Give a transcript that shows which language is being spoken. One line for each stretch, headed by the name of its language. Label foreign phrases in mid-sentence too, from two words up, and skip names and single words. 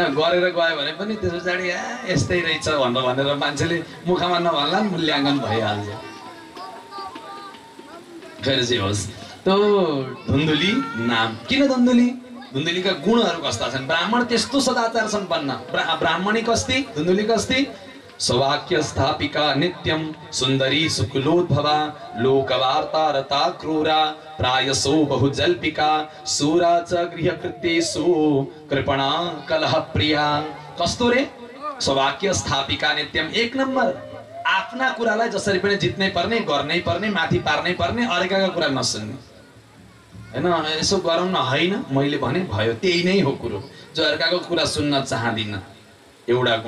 Nepali: गरेर गयो भने पनि त्यस पछाडि यस्तै रहेछ भनेर मान्छेले मुखमा नभन्ला नि मूल्याङ्कन भइहाल्छ। खैर जे होस्, त्यो धुन्धुली नाम किन धुन्धुली? धुन्धुलीका गुणहरू कस्ता छन्? ब्राह्मण त्यस्तो सदाचार सम्पन्न, ब्राह्मणी कस्ती, धुन्धुली कस्ती?
Sanskrit: सौभाग्य स्थापिका नित्यम सुंदरी सुकुलोद्भवा, लोकवार्ता रता क्रूरा, प्रायसो बहुजल्पिका, सूरा च गृहकृत्येषु कृपणा कलह प्रिया।
Nepali: कस्तो रे?
Sanskrit: सौभाग्य स्थापिका नित्यम,
Nepali: 1 नम्बर। आफ्ना कुरालाई जसरी पनि जित्नै पर्ने, गर्नै पर्ने, माथि पार्नै पर्ने, अर्काका कुरा नसुन्ने हैन। यसो गरौँ न, होइन मैले भने भयो, त्यही नै हो कुरो। जो अर्काको कुरा सुन्न चाहदिन, एउटा गुण।